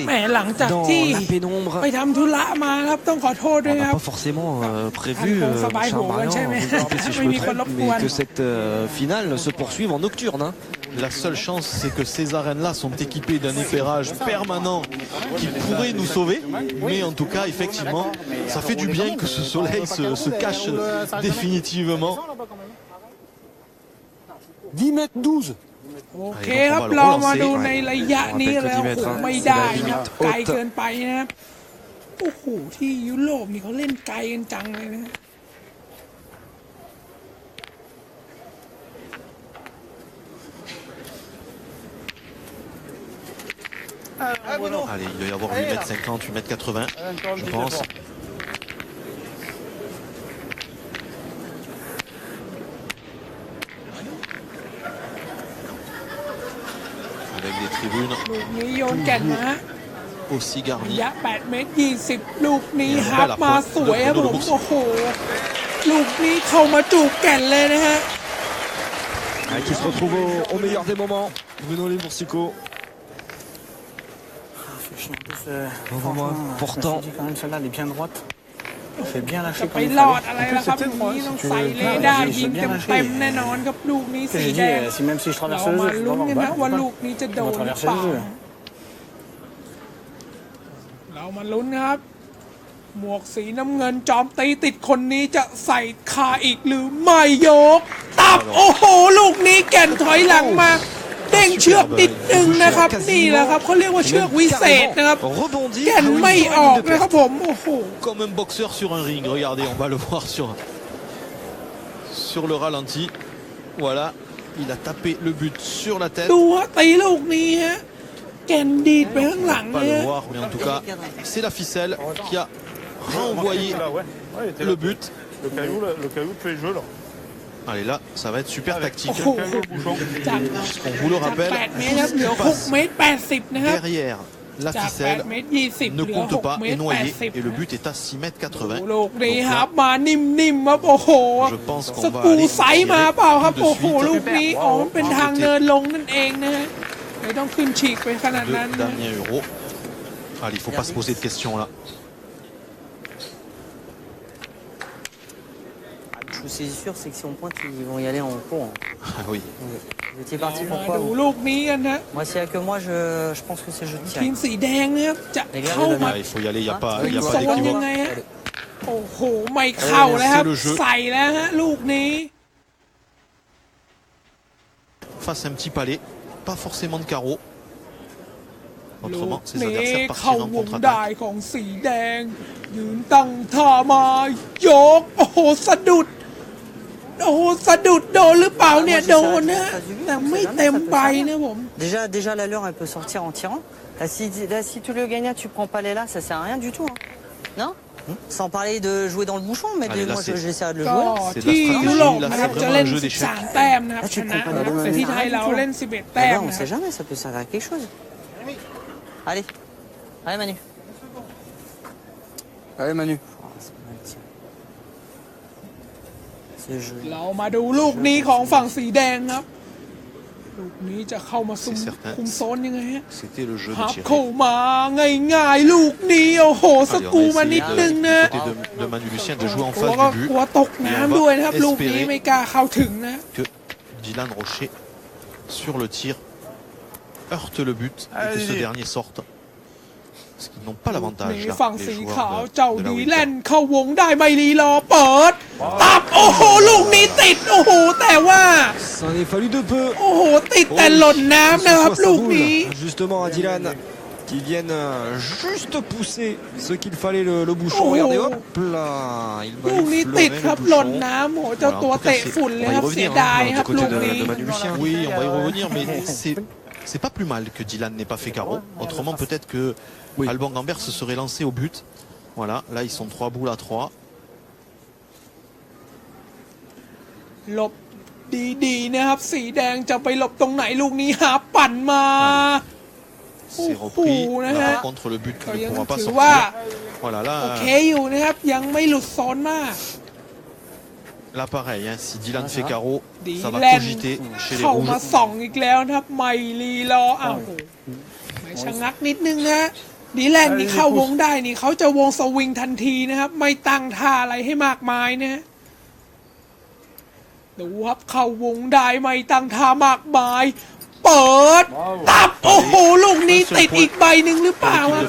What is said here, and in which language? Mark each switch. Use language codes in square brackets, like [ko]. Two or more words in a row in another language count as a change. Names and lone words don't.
[th] แหมหลังจากที่ [fr] dans la pénombre. [th] ไปทำธุระมาครับต้องขอโทษด้วย [fr] On [th] ค [fr] n'a [th] รับ [fr] pas forcément prévu, Ah, ça va, Charles bon, Marion, ouais, mais- vous me rappelez si je mais me il faut trompe, le mais point. que cette finale se poursuive en nocturne. La seule chance, c'est que ces arènes-là sont équipées d'un éclairage permanent qui pourrait nous sauver. Mais en tout cas, effectivement, ça fait du bien que ce soleil se cache définitivement. 10 mètres 12. [th] โอเคครับเรามาดูในระยะนี้แล้วโอ้โหไม่ได้นะไกลเกินไปนะครับโอ้โหที่ยุโรปนี่เขาเล่นไกลกันจังเลยนะ [fr] Allez, il doit y avoir 8m50, 8m80, je pense. Avec des tribunes [th] ลูกนี้โยนแก่นนะฮะ [fr] aussi [th] ระ [fr] garnies. [th] ยะ8 เมตร 20 ลูกนี้ฮับมาสวยครับผมโอ้โหลูกนี้เข้ามาจูบแก่นเลยนะฮะ [fr] Qui se retrouve au meilleur des moments. Bruno Limboursico. Moment important. Quand même, celle-là, elle est bien droite. Il fait bien [th] จะ [fr] lâcher [th] ไป [fr] comme il [th] รอด [fr] fallait. [th] อะไร [fr] En plus, [th] ล่ะครับ [fr] c'est [th] ลู [fr] peut-être [th] ก [fr] moi, [th] นี้ [fr] si [th] ต้อง [fr] tu [th] ใส่ [fr] veux. [th] เลด้า [fr] J'ai [th] ยิง [fr] bien [th] เต็ม [fr] lâché. [th] แน่นอนครับลูกนี้ [fr] Que [th] สี [fr] j'ai [th] แด [fr] dit, [th] ง [fr] si même si je [th] เรา [fr] traverse le [th] มา [fr] jeu, je [th] ลุ้น [fr] dois [th] กันนะ [fr] avoir [th] ว่า [fr] balle. [th] ลูกนี้จะโดนหรือเปล่าเรามาลุ้นนะครับ หมวกสีน้ำเงินจอมตีติดคนนี้จะใส่คาอีกหรือไม่ยกตับโอ้โหลูกนี้แก่นถอยหลังมาเด้งเชือกนิดนึงนะครับนี่แหละครับเขาเรียกว่าเชือกวิเศษนะครับแก่นไม่ออกนะครับผมโอ้โห [fr] Comme un boxeur sur un ring. Regardez, on va le voir sur le ralenti. Voilà, il a tapé le but sur la tête. [th] ดูฮะตีลูกนี้ฮะแก่นดีดไปข้างหลัง [fr] Pas [th] เลย [fr] le [th] ฮะ [fr] voir, mais en tout cas, c'est la ficelle qui a renvoyé le but. Le caillou fait le jeu là. Allez, là, ça va être super tactique. [th] โอ้โหจาก [fr] On vous le [th] จาก [fr] rappelle, [th] 8 เมตรครับเหลือ 6 เมตร 80 นะครับ [fr] derrière la [th] จาก [fr] ficelle [th] 8 เมตร 20 [fr] ne [th] เหลือ [fr] compte pas [th] 6 เม [fr] est [th] ตร [fr] noyé [th] 80 [fr] et le but est à 6 mètres 80. [th] ลูกนี้ [fr] Donc [th] ค [fr] là, [th] รับมานิ่มๆครับโอ้โห [fr] je pense [th] ส [fr] qu'on va [th] กรู [fr] aller [th] ไซส์มาเปล่าครับ [fr] tout de [th] โอ้โห [fr] suite. [th] ลูกนี้อ๋อมันเป็นทางเนินลงนั่นเองนะฮะไม่ต้องขึ้นฉีกไปขนาด [fr] de [th] นั้นนะ [fr] Damien Euro. Allez, il ne faut pas se poser de questions là. Je suis sûr, c'est que si on pointe, ils vont y aller en courant. Ah oui. Vous étiez parti [th] มา [fr] pourquoi [th] ดู [fr] vous? [th] ลูกนี้กันนะ [fr] Moi, s'il n'y a que moi, je pense que c'est jeu de [th] ทีม [fr] tir. [th] สีแดงนะครับจะเข้ามา [fr] Ah, il faut y aller, il n'y a pas, il y a [th] โซ [fr] pas [th] นยัง [fr] d'équivoque. [th] ไงฮะโอ้โหไม่เข้าแล้วครับ [fr] c'est le jeu. [th] ใส่แล้วฮะลูกนี้ [fr] Face à un petit palais, pas forcément de carreau. [th] ลู [fr] Autrement, [th] ก [fr] ses [th] นี้ [fr] adversaires [th] เข้า [fr] partiront en [th] วงได้ [fr] contre-attaque. [th] ของสีแดง ยืนตั้งท่ามายกโอ้โหสะดุดโอ้โหสะดุดโดนหรือเปล่าเนี่ยโดนนะแต่ไม่เต็มใบนะผม [fr] Déjà l'allure, elle peut sortir en tirant. Là, si tu le gagnes, tu prends pas les là, ça sert à rien du tout. Hein. Non Sans parler de jouer dans le bouchon, mais Allez, là, moi, c'est- j'essaie de le [th] ก็ [fr] jouer. [th] ที่ยุโรปนะครับ [fr] là, c'est [th] จะ [fr] vraiment [th] เล่น [fr] un jeu d'échecs [th] 13 แต้มนะครับ [fr] Ah, [th] ช [fr] tu [th] นะ [fr] comprends pas [th] แต่ที่ไทยเราเล่น11 [fr] Eh [th] แต้ม [fr] ben, on [th] นะ [fr] sait jamais, ça peut servir à quelque chose. Allez, allez Manu. Allez, Manu. Oh, c'est pas mal tiré. C'est joli. [th] เรามาดูลูกนี้ของฝั่งสีแดงครับลูกนี้จะเข้ามาคุมโซนยังไงฮะ [fr] C'était le jeu de [th] หับ [fr] Thierry. [th] เข้ามาง่ายๆลูกนี้โอ้โหส [fr] Allez, [th] กู [fr] on [th] มา [fr] va [th] นิด [fr] essayer [th] นึงนะ [fr] du côté de Manu Lucien de jouer en [th] กลัว [fr] face [th] ก็ [fr] du [th] กลัว [fr] but. [th] ตกน้ำด้วยนะครับ ลูกนี้ไม่กล้าเข้าถึงนะ [fr] Que Dylan Rocher, sur le tir, heurte le but et que ce dernier sorte. Parce qu'ils n'ont pas l'avantage [th] นี่ [fr] là, [th] ฝั่ง [fr] les [th] สี [fr] joueurs [th] ขาว [fr] de [th] เจ้า [fr] la [th] ดี [fr] Wildcard. [th] แลนด์เข้าวงได้ไม่รีรอเปิดตับโอ้โหลูกนี้ติดโอ้โหแต่ว่า [fr] Ça en est fallu de peu. [th] โอ้โหติดแต่หล่นน้ำนะครับ [fr] Ce soit [th] ลู [fr] sa [th] ก [fr] boule, [th] นี้ [fr] justement à Dylan qui viennent juste pousser ce qu'il fallait le bouchon. Oh. Regardez, hop là, il va [th] ลูก [fr] lui [th] นี้ติด [fr] fleurer [th] ครับ [fr] le [th] หล่น [fr] bouchon. [th] น้ำโอ้โหเจ้าตัวเตะฝุ่นเลยครับ [fr] On va y [th] เสีย [fr] revenir, [th] ดาย [fr] hein, [th] ครับ [fr] du côté [th] ลูก [fr] de [th] นี้ [fr] Manu Lucien. Oui, on va y revenir, mais c'est pas plus mal que Dylan n'ait pas fait carreau. Autrement, peut-être que Alban Gambert se serait lancé au but. Voilà, là ils sont 3 boules à 3. [th] หลบดีๆนะครับสีแดงจะไปหลบตรงไหนลูกนี้หาปั่นมา [fr] C'est Oh, repris. oh, Là, là. par contre, le but ne pourra pas [th] ถือ [fr] sortir. [th] ว่า [fr] Voilà, [th] โอ [fr] là, [th] เคอยู่นะครับยังไม่หลุดโซนมาก [fr] là pareil. Hein, si Dylan fait carreau, [th] ดี [fr] ça va [th] แลนด์ [fr] cogiter chez les [th] เข้ามา [fr] rouges. [th] ส่องอีกแล้วนะครับไม่รีรออ้าวไม่ชะงักนิดนึงนะดีแลนด์นี่เข้าวงได้นี่เขาจะวงสวิงทันทีนะครับไม่ตั้งท่าอะไรให้มากมายนะฮะดูครับเข้าวงได้ไม่ตั้งท่ามากมายเปิดตับโอ้โหลูกนี้ติดอีกใบหนึ่งหรือเปล่าครับ